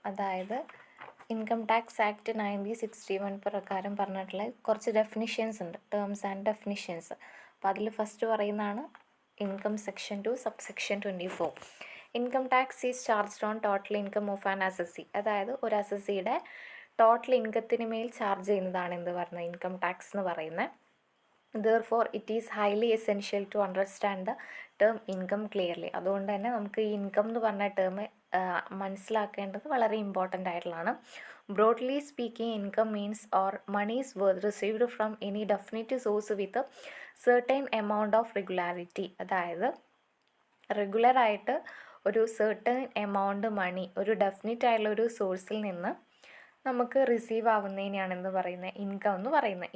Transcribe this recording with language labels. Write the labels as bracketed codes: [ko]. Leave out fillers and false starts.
[ml] അതായത് income tax act 1961 പ്രകാരം പറഞ്ഞിട്ടുള്ള കുറച്ച് ഡെഫിനിഷൻസ് ഉണ്ട്, ടേംസ് ആൻഡ് ഡെഫിനിഷൻസ്. അപ്പോൾ അതിൽ ഫസ്റ്റ് പറയുന്നതാണ് income section 2 subsection 24. [en] Income tax is charged on total income of an assessee. [ml] അതായത് ഒരു അസസിയുടെ ടോട്ടൽ ഇൻകത്തിന് മേൽ ചാർജ് ചെയ്യുന്നതാണ് എന്ത് പറയുന്നത് ഇൻകം ടാക്സ് എന്ന് പറയുന്നത്. [en] Therefore, it is highly essential to understand the term income clearly. [ml] അതുകൊണ്ട് തന്നെ നമുക്ക് ഈ ഇൻകം എന്ന് പറഞ്ഞ ടേം മനസ്സിലാക്കേണ്ടത് വളരെ ഇമ്പോർട്ടൻ്റ് ആയിട്ടുള്ളതാണ്. [en] Broadly speaking, income means or monies worth received from any definite source with certain amount of regularity. [ml] അതായത് റെഗുലറായിട്ട് ഒരു സെർട്ടൈൻ എമൗണ്ട് മണി ഒരു ഡെഫിനിറ്റ് ആയിട്ടുള്ള ഒരു സോഴ്സിൽ നിന്ന് നമുക്ക് റിസീവ് ആവുന്നതിനെയാണ് എന്ന് പറയുന്നത് ഇൻകം എന്ന് പറയുന്നത്.